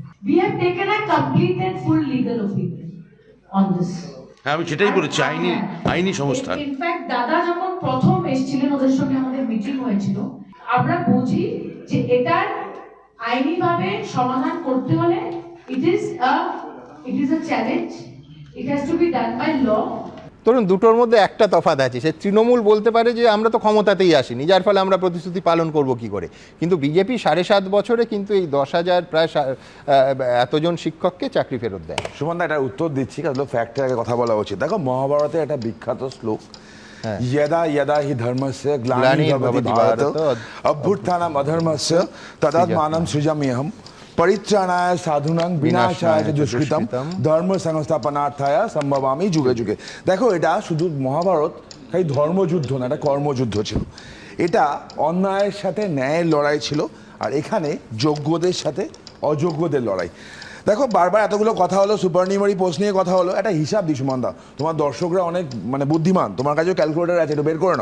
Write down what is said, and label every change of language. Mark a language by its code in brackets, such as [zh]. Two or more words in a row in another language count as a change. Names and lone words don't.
[bn] হ্যাঁ, আমি সেটাই বলেছি, আইনি সংস্থান। ইনফ্যাক্ট দাদা যখন প্রথম এসেছিলেন, ওদের সঙ্গে আমাদের মিটিং হয়েছিল, আমরা বুঝি যে এটার আইনিভাবে সমাধান করতে হলে [en] it is a challenge, it has to be done by law. [bn] ধরুন দুটোর মধ্যে একটা তফাৎ আছে, সে তৃণমূল বলতে পারে যে আমরা তো ক্ষমতাতেই আসিনি, যার ফলে আমরা প্রতিশ্রুতি পালন করব কি করে, কিন্তু বিজেপি 7.5 বছরে কিন্তু এই 10,000 প্রায় এতজন শিক্ষককে চাকরি ফেরত দেয়। সুমনদা এটা উত্তর দিচ্ছি, কারণ ফ্যাক্টের আগে কথা বলা উচিত। দেখো, মহাভারতে একটা বিখ্যাত শ্লোক, [sa] यदा यदा हि धर्मस्य ग्लानिर्भवति भारत अभ्युत्थानम् अधर्मस्य तदात्मानं सृजाम्यहम् परित्राणाय साधूनां विनाशाय च दुष्कृतम् धर्म संस्थापनार्थाय सम्भवामि যুগে যুগে। [bn] দেখো, এটা শুধু মহাভারত তাই ধর্মযুদ্ধ না, এটা কর্মযুদ্ধ ছিল। এটা অন্যায়ের সাথে ন্যায়ের লড়াই ছিল, আর এখানে যোগ্যদের সাথে অযোগ্যদের লড়াই। দেখো, বারবার এতগুলো কথা হলো, সুপারনিউমারি পোস্ট নিয়ে কথা হলো, একটা হিসাব দিই সুমনদা, তোমার দর্শকরা অনেক বুদ্ধিমান, তোমার কাছেও ক্যালকুলেটর আছে, একটু বের করে নাও।